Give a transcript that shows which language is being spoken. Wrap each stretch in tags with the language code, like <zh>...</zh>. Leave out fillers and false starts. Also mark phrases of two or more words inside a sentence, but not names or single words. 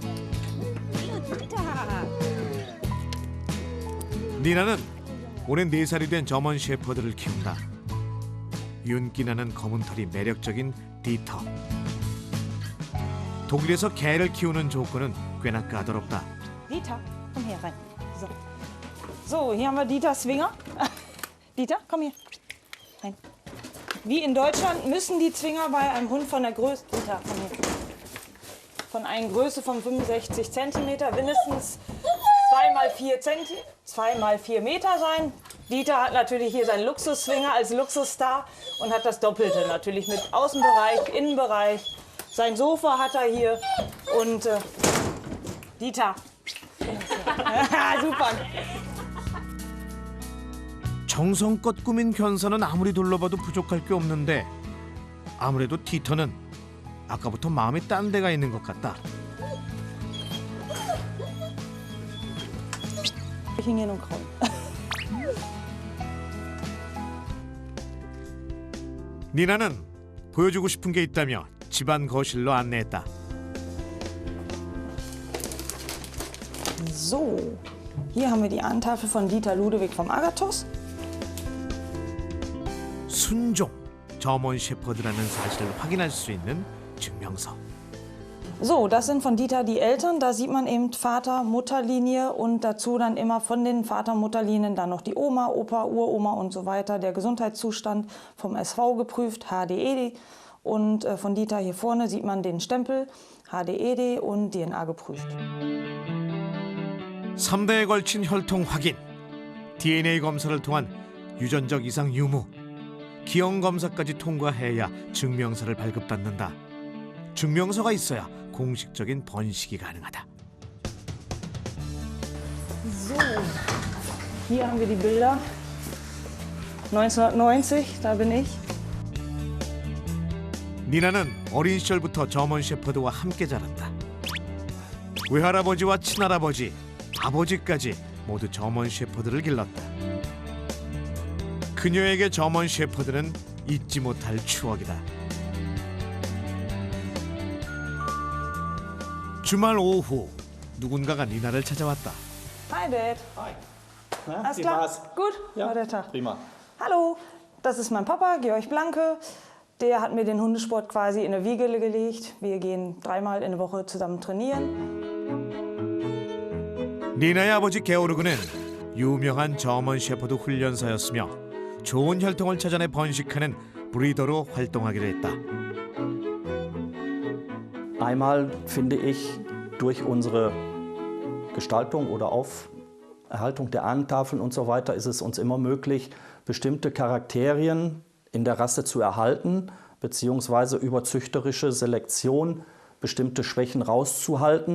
<ko>니나는 올해 4살이 된 저먼 셰퍼드를 키운다. 윤기나는 검은 털이 매력적인 디터. 독일에서 개를 키우는 조건은 꽤나 까다롭다.</ko> <de>Dieter, komm hier rein. So, hier haben wir Dieter Zwinger. Dieter, komm hier. Rein. Wie in Deutschland müssen die Zwinger bei einem Hund von der Größe, Dieter, komm hier. Von einer Größe von 65 cm mindestens 2 mal 4 Meter sein. Dieter hat natürlich hier seinen Luxuszwinger als Luxusstar und hat das Doppelte natürlich mit Außenbereich, Innenbereich. Sein Sofa hat er hier und Dieter. Super.</de> <ko>정성껏 꾸민 견사는 아무리 둘러봐도 부족할 게 없는데 아무래도 디터는 아까부터 마음이 딴 데가 있는 것 같다.</ko> <de>hingehen und kraulen.</de> <ko>니나는 보여주고 싶은 게 있다며 집안 거실로 안내했다.</ko> <de>So, hier haben wir die Ahnentafel von Dieter Ludewig vom Agathos.</de> <ko>순종, 저먼 셰퍼드라는 사실을 확인할 수 있는 증명서.</ko> <de>So, das sind von Dieter die Eltern. Da sieht man eben Vater-Mutter-Linie und dazu dann immer von den Vater-Mutter-Linien dann noch die Oma, Opa, Uroma und so weiter. Der Gesundheitszustand vom SV geprüft, HDED. Und von Dieter hier vorne sieht man den Stempel, HDED und DNA geprüft.</de> <ko>3대에 걸친 혈통 확인, DNA 검사를 통한 유전적 이상 유무, 기형 검사까지 통과해야 증명서를 발급받는다. 증명서가 있어야 공식적인 번식이 가능하다.</ko> <de>So, hier haben wir die Bilder. 1990, da bin ich.</de> <ko>니나는 어린 시절부터 저먼 셰퍼드와 함께 자랐다. 외할아버지와 친할아버지, 아버지까지 모두 저먼 셰퍼드를 길렀다. 그녀에게 저먼 셰퍼드는 잊지 못할 추억이다. 주말 오후 누군가가 니나를 찾아왔다.</ko> <en>Hi, Dad.</en> <de>Hi. Alles klar? Gut? War der Tag? Prima. Hallo, das ist mein Papa, Georg Blanke. Der hat mir den Hundesport quasi in eine Wiege gelegt. Wir gehen 3-mal in der Woche zusammen trainieren.</de> <ko>니나의 아버지 게오르그는 유명한 저먼 셰퍼드 훈련사였으며 좋은 혈통을 찾아내 번식하는 브리더로 활동하기도 했다.</ko> <de>Einmal finde ich, durch unsere Gestaltung oder Erhaltung der Ahnentafeln und so weiter ist es uns immer möglich, bestimmte Charakterien in der Rasse zu erhalten, beziehungsweise über züchterische Selektion bestimmte Schwächen rauszuhalten.</de>